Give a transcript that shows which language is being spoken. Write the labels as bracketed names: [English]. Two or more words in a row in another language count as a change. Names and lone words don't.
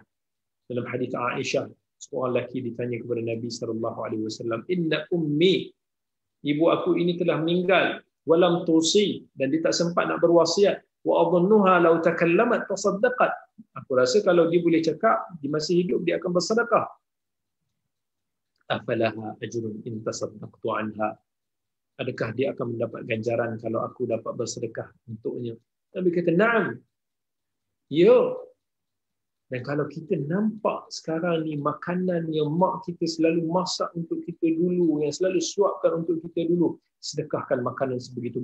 [Malay] Dalam hadis Aisyah, seorang lelaki ditanya kepada Nabi SAW, [Arabic] إن أمي, [Malay] ibu aku ini telah meninggal, [Arabic] ولم توص, [Malay] dan dia tak sempat nak berwasiat, [Arabic] وأظنها لو تكلمت تصدقت. [Malay] Aku rasa kalau dia boleh cakap, dia masih hidup, dia akan bersedekah. [Arabic] أفلها أجر إن تصدقت عنها. [Malay] Adakah dia akan mendapat ganjaran kalau aku dapat bersedekah untuknya? Nabi kata, na'am. Ya, dan kalau kita nampak sekarang ni makanan yang mak kita selalu masak untuk kita dulu, yang selalu suapkan untuk kita dulu, sedekahkan makanan sebegitu.